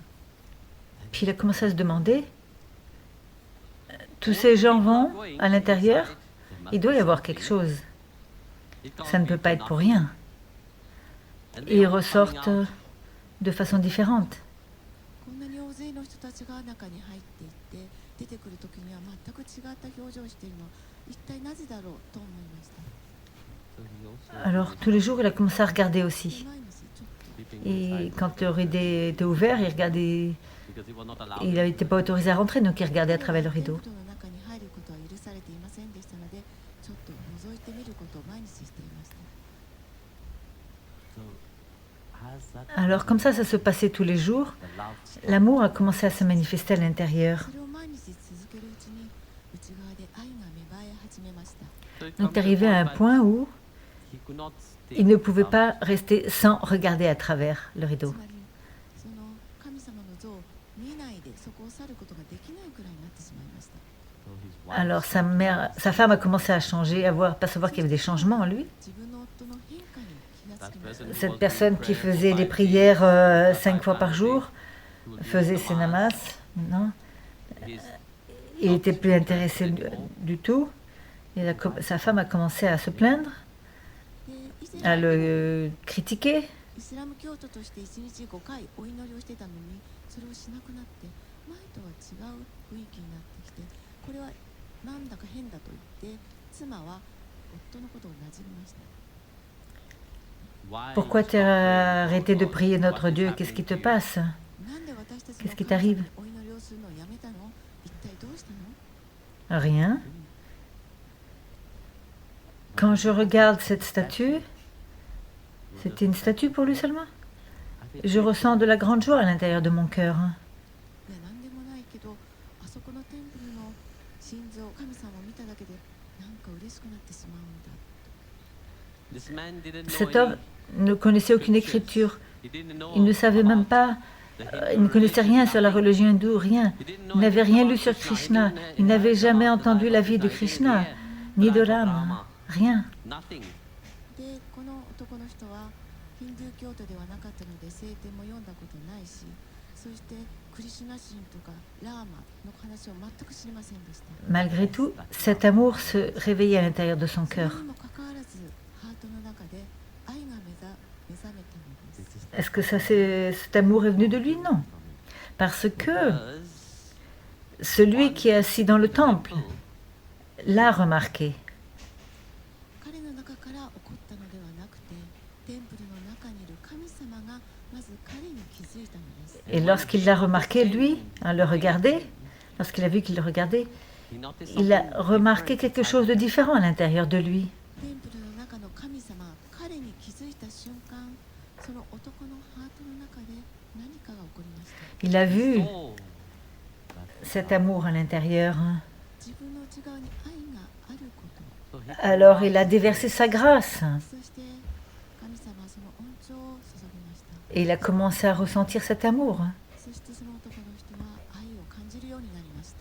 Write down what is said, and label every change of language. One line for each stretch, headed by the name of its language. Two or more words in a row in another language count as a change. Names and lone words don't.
French: Puis il a commencé à se demander, tous ces gens vont à l'intérieur, il doit y avoir quelque chose. Ça ne peut pas être pour rien. Et ils ressortent de façon différente.
Japanese: こんなに大勢の人たちが中に入っていって出てくる時には全く違った表情をしているのは一体なぜだろうと思いました。
English: So he also
French: Alors tous les jours, il a commencé à regarder aussi.
Japanese: 毎日ちょっと
English: sleeping
French: Et
English: inside
French: quand le rideau était ouvert, il regardait.
English: because he was not allowed.
French: Il n'était pas autorisé à rentrer, donc il regardait à travers le
Japanese: テン
French: rideau.
Japanese: プルの中に入ることは許されていませんでしたので、ちょっと覗いてみることを毎日していました。
English: So has that
French: Alors comme ça se passait tous les jours.
English: the love
French: L'amour a commencé à se manifester à l'intérieur.
Japanese: それを毎日続けるうちに内側で愛が芽生え始めました。
English: So it
French: Donc
English: comes to
French: arrivé à un
English: point
French: point où
English: he could not stay
French: il ne pouvait
English: without-
French: pas rester sans regarder à travers le
Japanese: つ
French: rideau.
Japanese: まりその神様の像を見ないでそこを去ることができないくらいになってしまいました。
English: So his wife
French: Alors sa femme a commencé à changer, à percevoir qu'il y avait des changements en lui.
Japanese: 自分の夫の変化に気がつきました。
French: Cette personne qui faisait des prières 5 fois par jour, faisait ses namas, non,
English: his
French: il n'était plus intéressé du tout. Sa femme a commencé à se plaindre,
Japanese: で以前
French: à le critiquer.
Japanese: イスラム教徒として1日5回お祈りをしてたのにそれをしなくなって前とは違う雰囲気になってきてこれはなんだか変だと言って妻は夫のことをなじみました。
English: why
French: Pourquoi tu as arrêté de prier notre Dieu? Qu'est-ce qui te passe?
Japanese: なんで私たち
French: Qu'est-ce
Japanese: の
French: qui
Japanese: 神様
French: t'arrive?
Japanese: にお祈りをするのをやめたの？一体どうしたの？
French: Rien. Quand je regarde cette statue, c'était une statue pour lui seulement. Je ressens de la grande joie à l'intérieur de mon cœur.
Japanese: いやなんでもないけどあそこのテンプルの心臓神様を見ただけでなんか嬉しくなってしまうんだ。
English: This man didn't know
French: Cet homme ne connaissait aucune écriture.
English: he didn't know
French: Il ne savait même pas,
English: the
French: il ne connaissait rien sur la religion hindoue, rien.
English: He didn't know
French: Il n'avait rien
English: anything
French: lu sur
English: about Krishna. He didn't
French: Il n'avait
English: know
French: jamais
English: about the
French: entendu
English: life
French: la
English: of
French: vie de
English: Krishna. He
French: Krishna,
English: didn't
French: ni
English: hear
French: de
English: the life of
French: l'âme,
English: Rama.
French: rien.
English: Nothing.
Japanese: でこの男の人はヒンドゥー教徒ではなかったので聖典も読んだことないしそしてクリシュナ神とかラーマの話を全く知りませんでした。
French: Malgré tout, cet amour se réveillait à l'intérieur de son
Japanese: それ
French: cœur.
Japanese: にもかかわらずハートの中で愛が目覚めたのです。
French: Est-ce que cet amour est venu de lui? Non. Parce que celui qui est assis dans le temple l'a remarqué.
Japanese: 彼の中から起こったのではなくてテンプルの中にいる神様がまず彼に気づいたのです。
French: Et lorsqu'il l'a remarqué, lui, à le regarder, lorsqu'il a vu qu'il le regardait, il a remarqué quelque chose de différent à l'intérieur de lui.
Japanese: テンプルの中の神様が彼に気づいた瞬間その男のハートの中で何かが起こりました。
French: Il a vu cet amour à l'intérieur.
Japanese: 自分の内側に愛があること
French: Alors il a déversé sa grâce
Japanese: そして神様はその恩寵を注ぎました。
French: et il a commencé à ressentir cet amour.
Japanese: そしてその男の人は愛を感じるようになりました。